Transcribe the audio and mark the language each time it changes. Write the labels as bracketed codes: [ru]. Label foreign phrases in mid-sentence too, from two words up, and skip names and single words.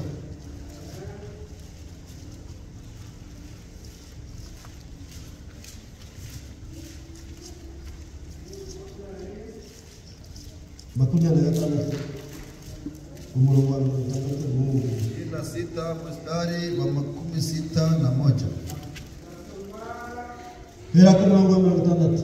[rw] umurongo wa 61 [sw] mstari wa 61 [rw] hera ku murongo wa 60